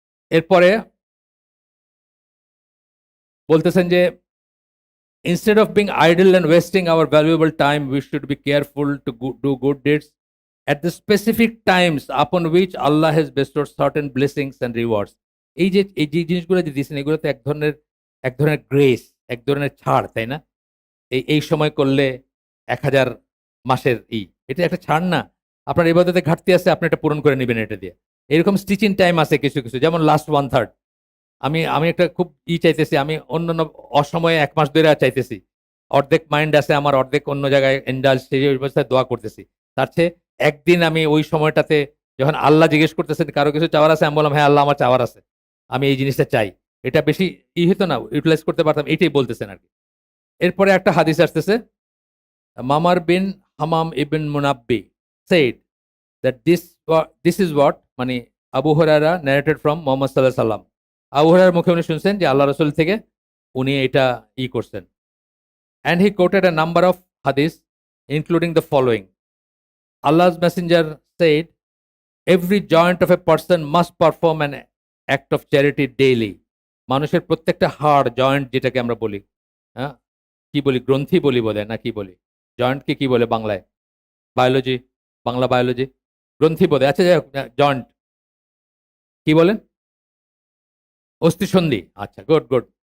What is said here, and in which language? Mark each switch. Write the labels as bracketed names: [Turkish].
[Bangla] এরপরে বলতেছেন যে, [English] "Instead of being idle and wasting our valuable time, we should be careful to do good deeds at the specific times upon which Allah has bestowed certain blessings and rewards." [Bangla] এই যে জিনিসগুলো যে দিয়েছেন, এগুলো তো এক ধরনের গ্রেস, এক ধরনের ছাড়, তাই না? এই সময় করলে 1000 মাসের এটা একটা ছাড় না। আপনার ইবাদতে ঘাটতি আছে, আপনি এটা পূরণ করে নেবেন এটা দিয়ে। এরকম স্টিচিং টাইম আছে কিছু কিছু, যেমন লাস্ট 1/3। আমি আমি একটা খুব চাইতেছি, আমি অন্যান্য অসময়ে 1 মাস ধরে চাইতেছি, অর্ধেক মাইন্ড আছে আমার, অর্ধেক অন্য জায়গায় ইন্ডালজ, সেই অবস্থায় দোয়া করতেছি। তার চেয়ে একদিন আমি ওই সময়টাতে যখন আল্লাহ জিজ্ঞেস করতেছেন কারো কিছু চাওয়ার আছে, আমি বললাম হ্যাঁ আল্লাহ আমার চাওয়ার আছে, আমি এই জিনিসটা চাই, এটা বেশি হতো না, ইউটিলাইজ করতে পারতাম, এটাই বলতেছেন আর কি। এরপরে একটা হাদিস আসতেছে, মামার বিন হামাম ibn মুনাব্বি [English] said that this is what, [Bangla] মানে আবু হুরায়রা [English] narrated from [Bangla] মুহাম্মদ সাল্লাল্লাহু আলাইহি সাল্লাম। আবু হুরায়রার মুখে উনি শুনছেন যে আল্লাহ রাসূল থেকে উনি এটা করছেন। [English] And he quoted a number of hadith including the following: Allah's messenger said, every joint of a person must perform an act of charity daily. [Bangla] মানুষের প্রত্যেকটা হাড়, জয়েন্ট যেটাকে আমরা বলি, হ্যাঁ কি বলি, গ্রন্থি বলি বলে না কি বলি, জয়েন্টকে কি বলে বাংলায়, বায়োলজি, বাংলা বায়োলজি, গ্রন্থি বলে, আচ্ছা যাই হোক, জয়েন্ট কি বলেন, অস্থিসন্ধি, আচ্ছা গুড গুড।